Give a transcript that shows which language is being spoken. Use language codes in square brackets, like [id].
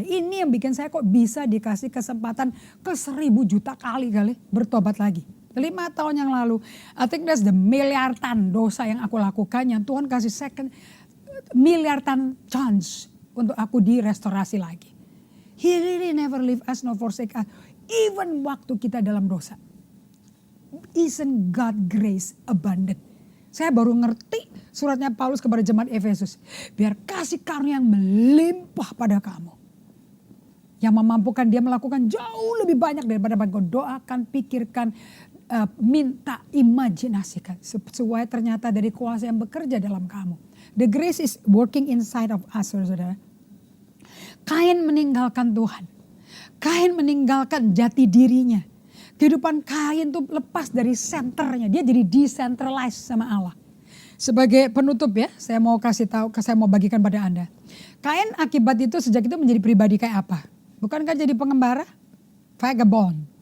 [id] Ini yang bikin saya kok bisa dikasih kesempatan ke 1000 juta kali bertobat lagi. 5 tahun yang lalu, [en] I think that's the [id] miliaran dosa yang aku lakukan. Yang Tuhan kasih second miliaran chance untuk aku direstorasi lagi. [en] He really never leave us nor forsake us. Even [id] waktu kita dalam dosa. [en] Isn't God grace abundant? [id] Saya baru ngerti suratnya Paulus kepada jemaat Efesus. Biar kasih karunia yang melimpah pada kamu. Yang memampukan dia melakukan jauh lebih banyak daripada apa kau doakan, pikirkan, minta, imajinasikan. Sesuai ternyata dari kuasa yang bekerja dalam kamu. [en] The grace is working inside of us, [id] saudara. Kain meninggalkan Tuhan. Kain meninggalkan jati dirinya. Kehidupan Kain tuh lepas dari senternya. Dia jadi decentralized sama Allah. Sebagai penutup ya, saya mau kasih tahu, saya mau bagikan pada Anda. Kain akibat itu sejak itu menjadi pribadi kayak apa? Bukankah jadi pengembara? Vagabond.